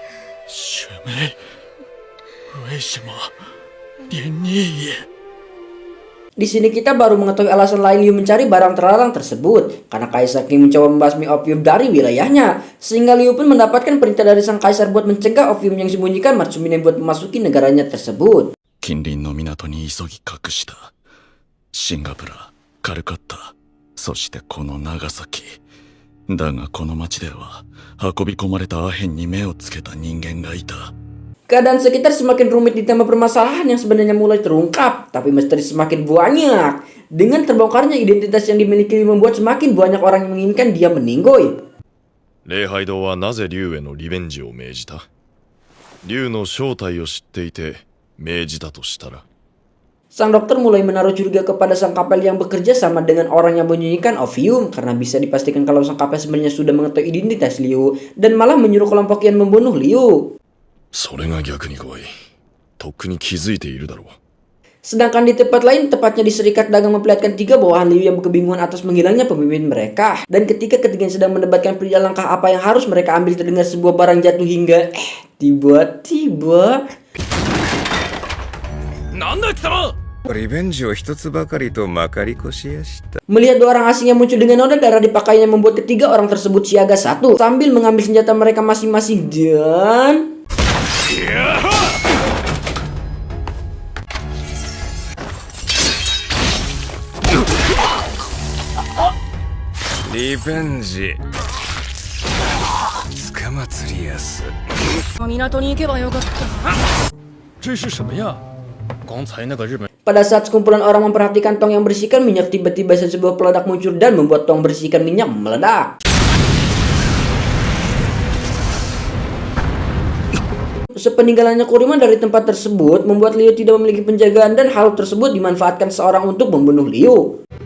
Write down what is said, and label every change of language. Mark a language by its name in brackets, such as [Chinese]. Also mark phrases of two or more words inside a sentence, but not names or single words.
[Indonesian] Di sini kita baru mengetahui alasan lain Liu mencari barang terlarang tersebut karena Kaisar Qing mencoba membasmi opium dari wilayahnya, sehingga Liu pun mendapatkan perintah dari sang kaisar buat mencegah opium yang disembunyikan Matsumine buat memasuki negaranya tersebut. [Japanese] 近隣の港に急ぎ隠した。シンガプラ、カルカッタ、そしてこの長崎。だがこの町では運び込まれたアヘンに目をつけた人間がいた。 [Indonesian] Keadaan sekitar semakin rumit ditambah permasalahan yang sebenarnya mulai terungkap, tapi misteri semakin banyak. Dengan terbongkarnya identitas yang dimiliki membuat semakin banyak orang yang menginginkan dia meninggoy. [Japanese] 礼拝堂はなぜ竜へのリベンジを命じた？竜の正体を知っていて命じたとしたら。 [Indonesian] Sang dokter mulai menaruh curiga kepada sang kapel yang bekerja sama dengan orang yang menyembunyikan opium karena bisa dipastikan kalau sang kapel sebenarnya sudah mengetahui identitas Liu dan malah menyuruh kelompok yang membunuh Liu. [Japanese] それが逆に怖い。とっくに気づいているだろう。 [Indonesian] Sedangkan di tempat lain, tepatnya di Serikat Dagang memperlihatkan 3 bawahan Liu yang kebingungan atas menghilangnya pemimpin mereka. Dan ketika ketiganya sedang mendebatkan perihal langkah apa yang harus mereka ambil, terdengar sebuah barang jatuh hingga tiba-tiba [Japanese] なんだ貴様！リベンジを一つばかりとまかり越しやした。 [Indonesian] Melihat 2 orang asing yang muncul dengan noda darah di pakaiannya membuat ketiga orang tersebut siaga 1 sambil mengambil senjata mereka masing-masing dan... [Japanese] リベンジ。捕まつりやす。港に行けばよかった。 [Chinese] 这是什么呀？刚才那个日本。 [Indonesian] Pada saat sekumpulan orang memperhatikan tong yang berisikan minyak, tiba-tiba sebuah peledak muncul dan membuat tong berisikan minyak meledak. Sepeninggalannya Kurima dari tempat tersebut membuat Liu tidak memiliki penjagaan dan hal tersebut dimanfaatkan seorang untuk membunuh Liu.